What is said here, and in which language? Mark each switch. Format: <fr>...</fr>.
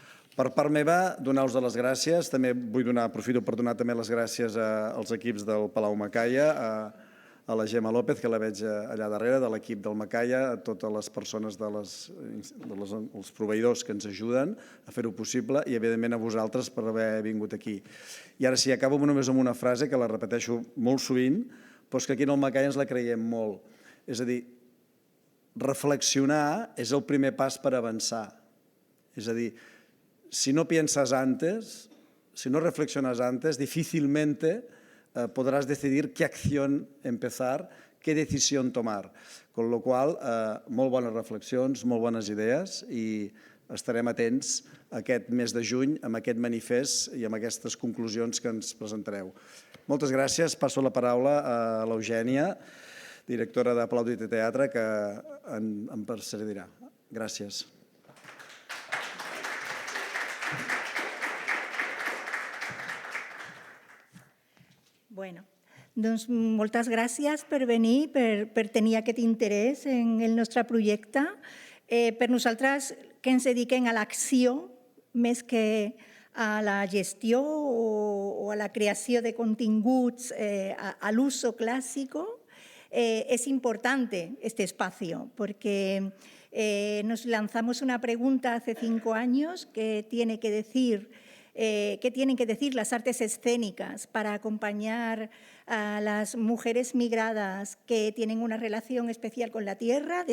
<ca>Per part meva, donar-vos les gràcies. També aprofito per donar també les gràcies als equips del Palau Macaya, a la Gemma López, que la veig allà darrere, de l'equip del Macaya, a totes les persones dels proveïdors que ens ajuden a fer-ho possible i, evidentment, a vosaltres per haver vingut aquí. I ara sí, acabo només amb una frase que la repeteixo molt sovint, però és que aquí en el Macaya ens la creiem molt. És a dir, reflexionar és el primer pas per avançar. És a dir,</ca> <es>si no piensas antes, si no reflexionas antes, difícilmente podrás decidir qué acción empezar, qué decisión tomar. Con lo qual,</es> <ca>molt bones reflexions, molt bones idees i estarem atents aquest mes de juny amb aquest manifest i amb aquestes conclusions que ens presentareu. Moltes gràcies. Passo la paraula a l'Eugènia, directora de Aplaudit Teatre, que em precedirà. Gràcies. Bueno, doncs moltes gràcies per venir, per tenir aquest interès en el nostre projecte. Per nosaltres, que ens dediquem a l'acció més que a la gestió o a la creació de continguts</ca> <es>al uso clásico, es importante este espacio porque nos lanzamos una pregunta hace 5 años que tiene que decir qué tienen que decir las artes escénicas para acompañar a las mujeres migradas que tienen una relación especial con la tierra.</es>